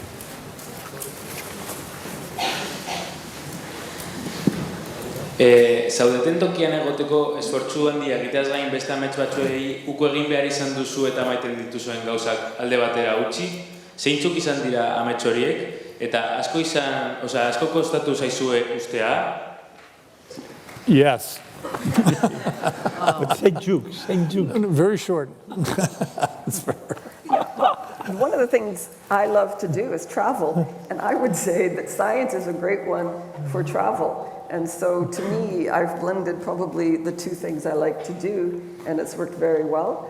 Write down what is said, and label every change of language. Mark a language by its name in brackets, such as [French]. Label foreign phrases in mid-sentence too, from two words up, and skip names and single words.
[Basque] Zaudeten tokian egoteko esfortzu handia egiteaz gain beste amets batzuei uko egin behar izan duzu eta maiten dituzuen gauzak alde batera utzi. Zeintzuk izan dira amets horiek eta asko kostatu zaizue ustea? [English] Yes. But say Juke. Very short. One of the things I love to do is travel, and I would say that science is a great one for travel. And so to me, I've blended probably the two things I like to do, and it's worked very well.